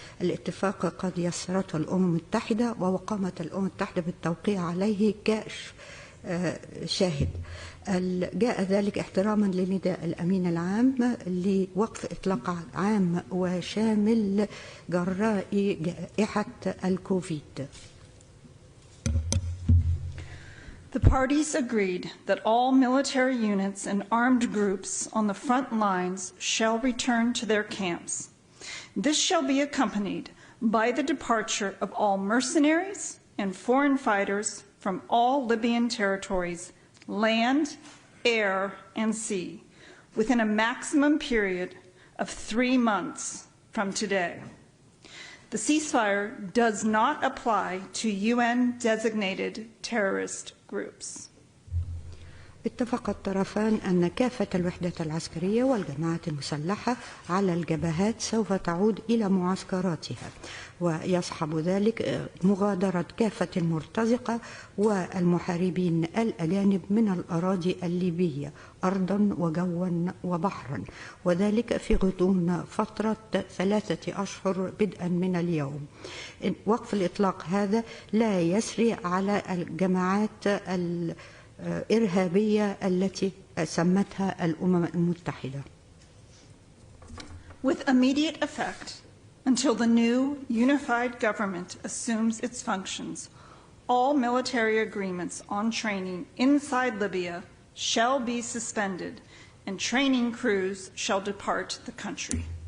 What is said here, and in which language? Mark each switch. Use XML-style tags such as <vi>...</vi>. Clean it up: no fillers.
<ar>الاتفاق قد يسرته الأمم المتحدة وقامت الأمم المتحدة بالتوقيع عليه كشاهد. جاء ذلك احتراما لنداء الأمين العام لوقف إطلاق عام وشامل جراء جائحة الكوفيد.</ar> <en>The parties agreed that all military units and armed groups on the front lines shall return to their camps. This shall be accompanied by the departure of all mercenaries and foreign fighters from all Libyan territories, land, air, and sea, within a maximum period of 3 months from today. The ceasefire does not apply to UN-designated terrorist groups.</en> <ar>اتفق الطرفان أن كافة الوحدات العسكرية والجماعات المسلحة على الجبهات سوف تعود إلى معسكراتها، ويصحب ذلك مغادرة كافة المرتزقة والمحاربين الأجانب من الأراضي الليبية أرضا وجوا وبحرا، وذلك في غضون فترة 3 أشهر بدءا من اليوم. وقف الإطلاق هذا لا يسري على الجماعات الإرهابية التي سمتها الأمم المتحدة.</ar> <en>With immediate effect, until the new unified government assumes its functions, all military agreements on training inside Libya shall be suspended and training crews shall depart the country.</en>